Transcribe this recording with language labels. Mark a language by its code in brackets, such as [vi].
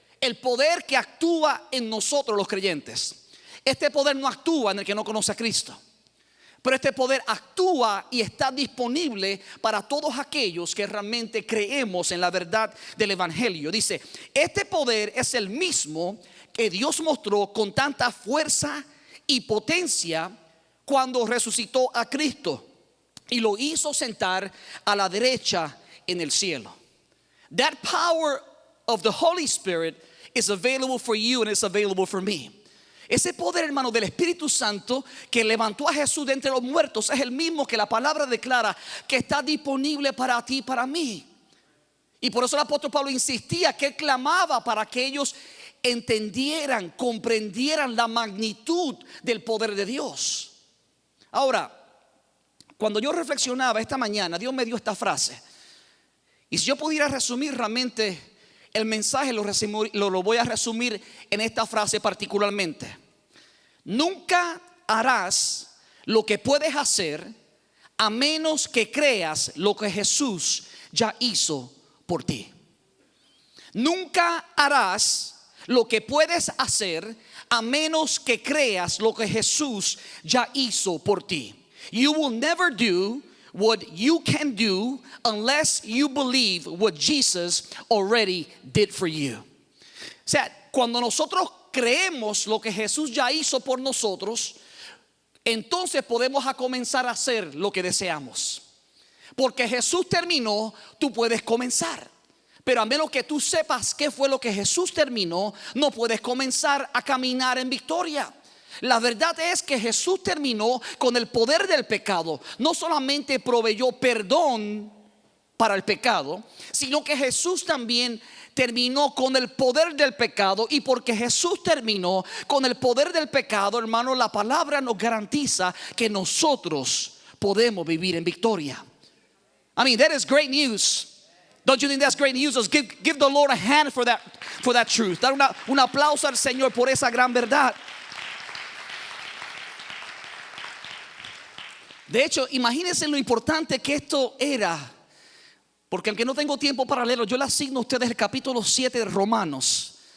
[es] El poder que actúa en nosotros los creyentes. Este poder no actúa en el que no conoce a Cristo, pero este poder actúa y está disponible para todos aquellos que realmente creemos en la verdad del evangelio. Dice: este poder es el mismo que Dios mostró con tanta fuerza y potencia cuando resucitó a Cristo y lo hizo sentar a la derecha en el cielo. [en] That power of the Holy Spirit is available for you and it's available for me. [es] Ese poder, hermano, del Espíritu Santo que levantó a Jesús de entre los muertos es el mismo que la palabra declara que está disponible para ti y para mí. Y por eso el apóstol Pablo insistía, que él clamaba para que ellos entendieran, comprendieran la magnitud del poder de Dios. Ahora, cuando yo reflexionaba esta mañana, Dios me dio esta frase. Y si yo pudiera resumir realmente el mensaje, lo voy a resumir en esta frase particularmente: nunca harás lo que puedes hacer a menos que creas lo que Jesús ya hizo por ti. Nunca harás lo que puedes hacer a menos que creas lo que Jesús ya hizo por ti. [en] You will never do what you can do unless you believe what Jesus already did for you. [es] O sea, cuando nosotros creemos lo que Jesús ya hizo por nosotros, entonces podemos comenzar a hacer lo que deseamos. Porque Jesús terminó, tú puedes comenzar. Pero a menos que tú sepas qué fue lo que Jesús terminó, no puedes comenzar a caminar en victoria. La verdad es que Jesús terminó con el poder del pecado. No solamente proveyó perdón para el pecado, sino que Jesús también terminó con el poder del pecado. Y porque Jesús terminó con el poder del pecado, hermano, la palabra nos garantiza que nosotros podemos vivir en victoria. [en] I mean, that is great news. Don't you think that's great news? Let's give the Lord a hand for that truth. [es] Dar un aplauso al Señor por esa gran verdad. De hecho, imagínense lo importante que esto era. Porque aunque no tengo tiempo para leerlo, yo le asigno a ustedes el capítulo 7 de Romanos.